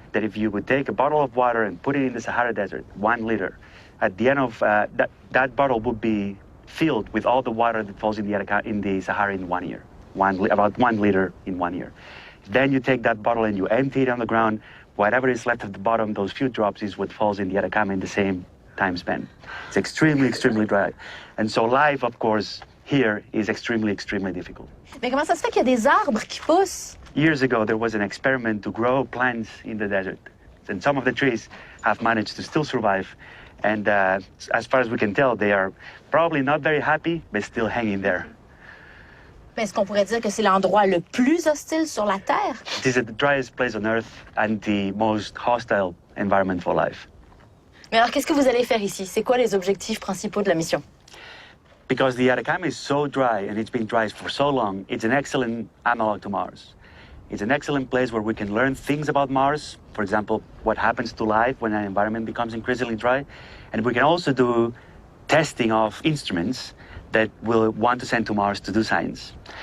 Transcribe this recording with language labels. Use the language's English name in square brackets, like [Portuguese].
[English] That if you would take a bottle of water and put it in the Sahara Desert, 1 liter, at the end of that bottle would be filled with all the water that falls in the Sahara in 1 year. About 1 liter in 1 year. Then you take that bottle and you empty it on the ground. Whatever is left at the bottom, those few drops, is what falls in the Atacama in the same time span. It's extremely, extremely dry. And so life, of course, here is extremely, extremely difficult. [French] Mais comment ça se fait qu'il y a des arbres qui poussent? [English] Years ago, there was an experiment to grow plants in the desert. And some of the trees have managed to still survive. And as far as we can tell, they are probably not very happy, but still hanging there. [French] Mais est-ce qu'on pourrait dire que c'est l'endroit le plus hostile sur la Terre? [English] It is the driest place on Earth and the most hostile environment for life. [French] Mais alors, qu'est-ce que vous allez faire ici? C'est quoi les objectifs principaux de la mission? [English] Because the Atacama is so dry and it's been dry for so long, it's an excellent analog to Mars. It's an excellent place where we can learn things about Mars. For example, what happens to life when an environment becomes increasingly dry. And we can also do testing of instruments that we'll want to send to Mars to do science.